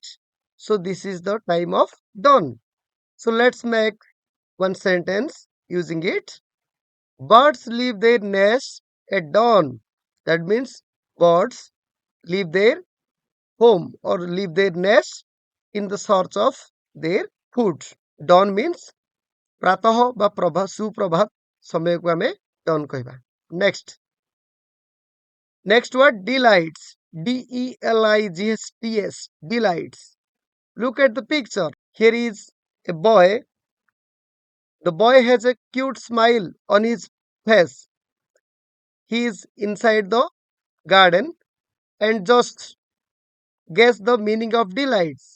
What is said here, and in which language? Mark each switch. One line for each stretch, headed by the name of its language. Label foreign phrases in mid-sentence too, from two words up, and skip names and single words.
English: So, this is the time of dawn. So, let's make one sentence using it. Birds leave their nests at dawn. That means birds leave their home or leave their nest in the search of their food. Dawn means
Odia: ପ୍ରାତଃ ବା ସୁପ୍ରଭାତ ସମୟକୁ ଆମେ dawn କହିବା.
English: Next word delights. Delights. Delights. Look at the picture. Here is a boy. The boy has a cute smile on his face. He is inside the garden and just guess the meaning of delights.